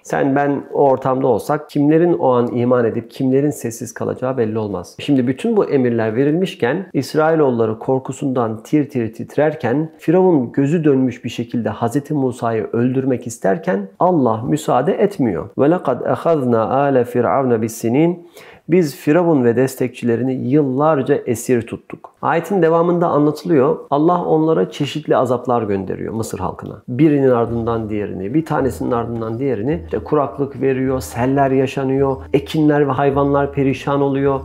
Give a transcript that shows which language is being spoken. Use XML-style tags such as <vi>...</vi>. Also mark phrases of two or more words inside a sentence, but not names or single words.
<tr>Sen ben o ortamda olsak kimlerin o an iman edip kimlerin sessiz kalacağı belli olmaz. Şimdi bütün bu emirler verilmişken İsrailoğulları korkusundan tir tir titrerken Firavun gözü dönmüş bir şekilde Hz. Musa'yı öldürmek isterken Allah müsaade etmiyor.</tr> <ar>وَلَقَدْ أَخَذْنَا آلَ فِرْعَوْنَ بِالسِّنِينَ</ar> <tr>Biz Firavun ve destekçilerini yıllarca esir tuttuk. Ayetin devamında anlatılıyor. Allah onlara çeşitli azaplar gönderiyor Mısır halkına. Birinin ardından diğerini, bir tanesinin ardından diğerini. İşte kuraklık veriyor, seller yaşanıyor, ekinler ve hayvanlar perişan oluyor.</tr>